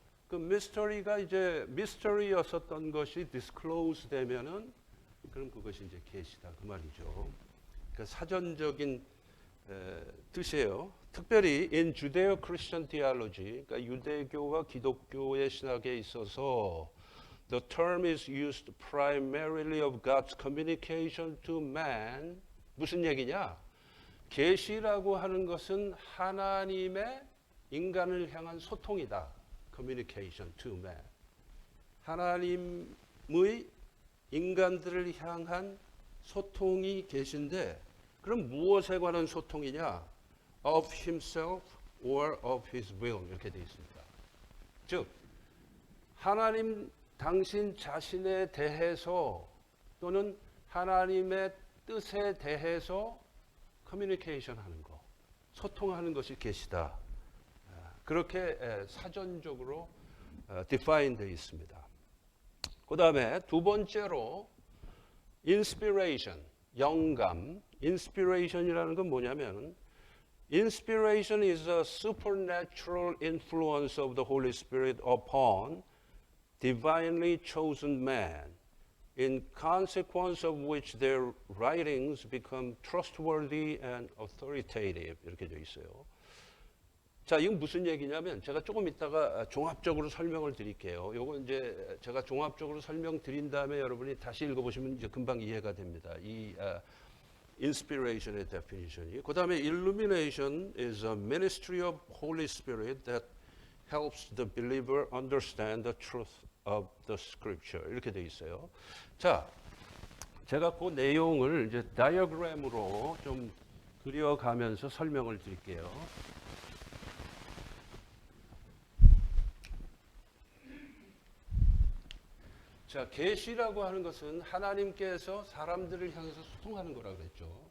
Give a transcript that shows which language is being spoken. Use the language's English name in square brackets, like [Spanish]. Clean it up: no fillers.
[Korean] 그 미스터리가 이제 미스터리였었던 것이 디스클로즈 되면은 그럼 그것이 이제 계시다 그 말이죠. 그 사전적인 뜻이에요. 특별히 [English] in Judeo-Christian theology, [Korean] 그러니까 유대교와 기독교의 신학에 있어서 [English] the term is used primarily of God's communication to man. [Korean] 무슨 얘기냐? 계시라고 하는 것은 하나님의 인간을 향한 소통이다. [English] communication to man. [Korean] 하나님의 인간들을 향한 소통이 계신데 그럼 무엇에 관한 소통이냐? [English] of himself or of his will [Korean] 이렇게 되어 있습니다. 즉 하나님 당신 자신에 대해서 또는 하나님의 뜻에 대해서 커뮤니케이션 하는 거, 소통하는 것이 계시다. 그렇게 사전적으로 define 되어 있습니다. 그 다음에 두 번째로 inspiration, 영감. inspiration이라는 건 뭐냐면 [English] inspiration is a supernatural influence of the Holy Spirit upon divinely chosen man, in consequence of which their writings become trustworthy and authoritative. [Korean] 이렇게 되어 있어요. 자, 이건 무슨 얘기냐면 제가 조금 이따가 종합적으로 설명을 드릴게요. 요거 이제 제가 종합적으로 설명드린 다음에 여러분이 다시 읽어보시면 이제 금방 이해가 됩니다. 이 inspiration의 definition이. 그 다음에 [English] illumination is a ministry of Holy Spirit that helps the believer understand the truth of the scripture. [Korean] 이렇게 돼 있어요. 자, 제가 그 내용을 이제 다이어그램으로 좀 그려가면서 설명을 드릴게요. 자, 계시라고 하는 것은 하나님께서 사람들을 향해서 소통하는 거라 그랬죠.